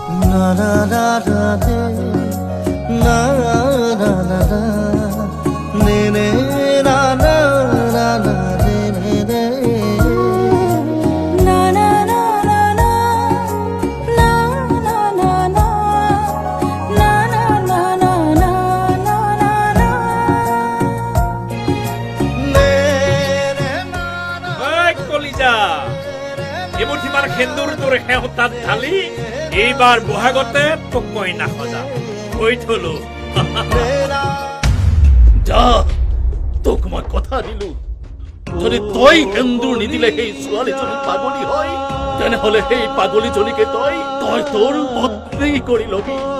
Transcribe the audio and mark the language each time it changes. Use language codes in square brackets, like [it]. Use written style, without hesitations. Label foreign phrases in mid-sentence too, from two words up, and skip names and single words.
[as] na na na na na na na na ne ne na na na na ne ne ne na na na na na na na na na na na na na na এই কলিজা এমুঠিমাৰ সেন্দুৰ তোৰ সেহতাত ঢালি এইবাৰ বহাগতে তোক মই নাসজা কৈ থলো যা তোক মই কথা দিলো যদি তই সেন্দুৰ নিদিলে সেই ছোৱালীজনী পাগলী হয় তেনেহলে সেই পাগলীজনীকে তই তোৰ পত্নী কৰি লবি